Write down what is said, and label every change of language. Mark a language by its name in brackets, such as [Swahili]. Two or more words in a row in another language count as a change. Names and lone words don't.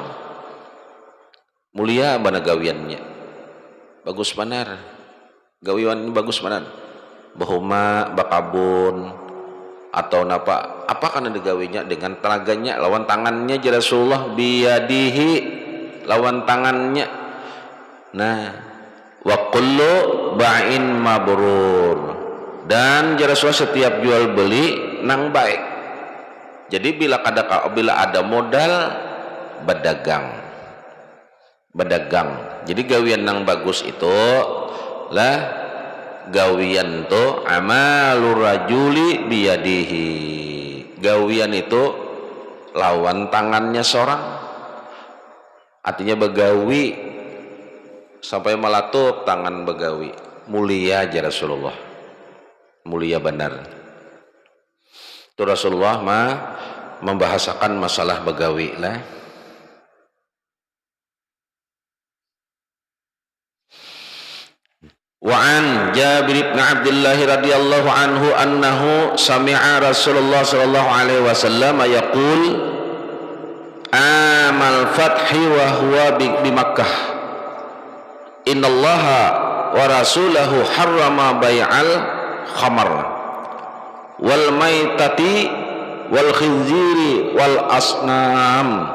[Banjar] Mulia bana gawiannya, bagus benar gawian, bagus benar. Bahuma bakabun atau apa kan digawinya dengan tenaganya lawan tangannya [Arabic] يا رسول الله, [Banjar] biyadihi lawan tangannya. Nah, [Arabic] وكل بيع مبرور, [Banjar] dan [Arabic] يا رسول الله [Banjar] setiap jual beli nang baik. Jadi bila ada modal berdagang. Jadi gawian nang bagus itu lah gawian itu [Arabic] عمل الرجل بيده, [Banjar] gawian itu lawan tangannya seorang, artinya begawi sampai melatup tangan begawi. Mulia aja Rasulullah, mulia benar itu Rasulullah mah membahasakan masalah begawi lah. [Arabic] وعن جابر بن عبد الله رضي الله عنه أنه سمع رسول الله صلى الله عليه وسلم يقول عام الفتح وهو بمكة إن الله ورسوله حرم بيع الخمر والميتة والخنزير والأصنام.